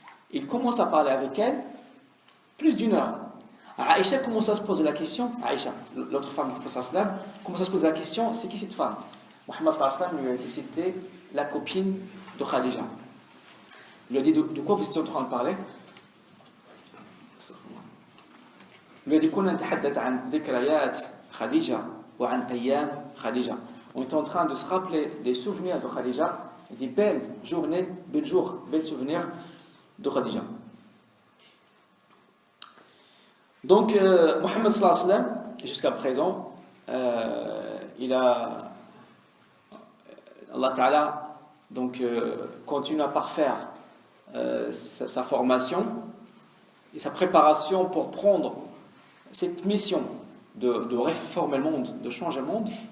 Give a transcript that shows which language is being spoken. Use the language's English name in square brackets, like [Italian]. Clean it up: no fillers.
[French] Il commence à parler avec elle plus d'1 heure. Aïcha commence à se poser la question, Aïcha, l'autre femme du prophète sallallahu alayhi wa sallam, commence à se poser la question, c'est qui cette femme? Muhammad sallallahu alayhi wa sallam lui a dit, c'était la copine de Khadija. Il lui a dit, de quoi vous étiez en train de parler? Il lui a dit, [Arabic] كنا نتحدث عن ذكريات خديجة وعن أيام خديجة. [French] On était en train de se rappeler des souvenirs de Khadija, des belles journées, belles jours, belles souvenirs de Khadija. Donc, Muhammad sallallahu alayhi wa sallam, jusqu'à présent, Allah Ta'ala continue à parfaire sa formation et sa préparation pour prendre cette mission de réformer le monde, de changer le monde.